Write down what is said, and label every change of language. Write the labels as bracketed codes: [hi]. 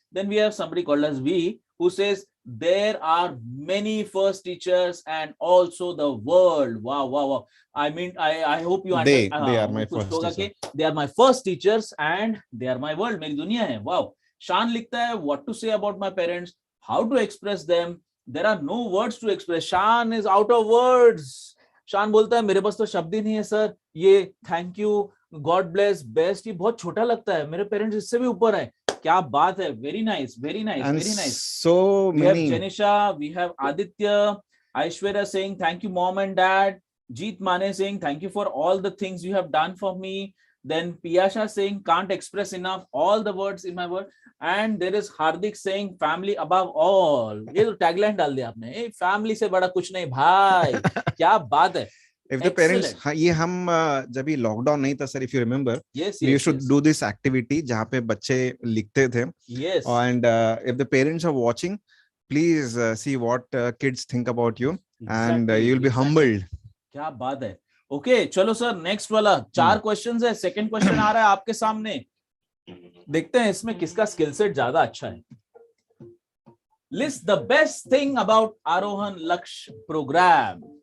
[en] Then we have somebody called as V who says there are many first teachers and also the world. Wow. I mean, I hope you understand. They are my first teachers. They are my first teachers and they are my world. [hi] मेरी दुनिया है. Wow. [en] Shan [hi] लिखता है [en] what to say about my parents, how to express them. There are no words to express. Shan is out of words. [hi] शान बोलता है मेरे पास तो शब्द ही नहीं है सर, ये thank you, God bless, best, ये बहुत छोटा लगता है, मेरे पेरेंट्स इससे भी ऊपर है. क्या बात है. Very nice. [en] So we have Janisha, we have Aditya, Aishwarya saying thank you mom and dad, Jeet Mane saying thank you for all the things you have done for me, then Piyasha saying can't express enough all the words in my word, and there is Hardik saying family above all. [hi] ये तो tagline डाल दिया आपने, family से बड़ा कुछ नहीं भाई. क्या बात है. [en] If the parents, [hi] ये हम जब ये लॉकडाउन नहीं था sir, [en] if you remember, yes, we used to do this activity [hi] जहाँ पे बच्चे लिखते थे. [en] Yes. And if the parents are watching, please see what kids think about you, and you'll be humbled. [hi] क्या बात है. ओके, चलो सर नेक्स्ट वाला 4 क्वेश्चंस है. सेकंड क्वेश्चन आ रहा है आपके सामने, देखते हैं इसमें किसका स्किल सेट ज्यादा अच्छा है. [en] List the best thing about Aarohan Lakshya program.